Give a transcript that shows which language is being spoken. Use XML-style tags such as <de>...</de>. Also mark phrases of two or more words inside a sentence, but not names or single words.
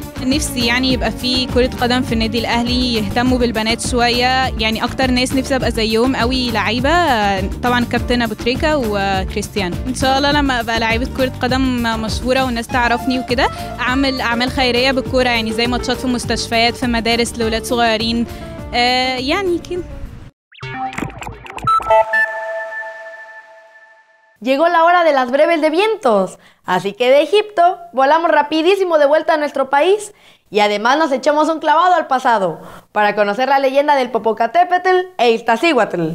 <ar>نفسي يعني يبقى في كره قدم في النادي الاهلي، يهتموا بالبنات شويه، يعني اكتر ناس نفسي ابقى زيهم قوي لعيبه. طبعا الكابتن ابو تريكه وكريستيانو. ان شاء الله لما ابقى لعيبه كره قدم مشهوره والناس تعرفني وكده، اعمل اعمال خيريه بالكوره، يعني زي ماتشات في مستشفيات، في مدارس لاولاد صغيرين، يعني كده.</ar> <es>Llegó la hora de las breves de vientos, así que de Egipto volamos rapidísimo de vuelta a nuestro país y además nos echamos un clavado al pasado para conocer la leyenda del Popocatépetl e Iztaccíhuatl.</es>